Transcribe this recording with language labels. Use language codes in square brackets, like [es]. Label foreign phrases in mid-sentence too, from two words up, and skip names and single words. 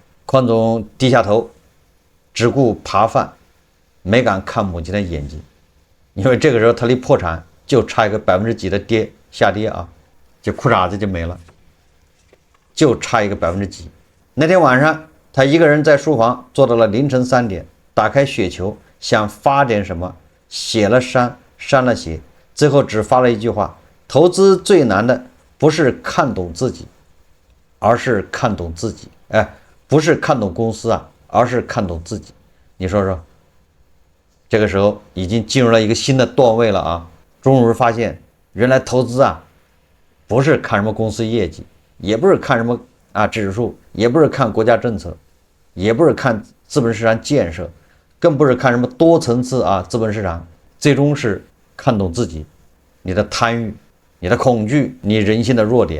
[zh] 寬總低下頭，只顧扒飯，沒敢看母親的眼睛，因為這個時候他離破產就差一個幾%的下跌啊，就褲衩子就沒了。就差一個幾%。那天晚上，他一個人在書房坐到了凌晨3點，打開雪球，想發點什麼，寫了刪了寫，最後只發了一句話：投資最難的不是看懂自己，而是看懂自己。不是看懂公司而是看懂自己。你說说，這個時候已經進入了一個新的段位了啊！終於發現，原來投資不是看什麼公司業績，也不是看什麼指數，也不是看國家政策，也不是看資本市場建設，更不是看什麼多層次資本市場，最終是看懂自己，你的貪欲，你的恐懼，你人性的弱點。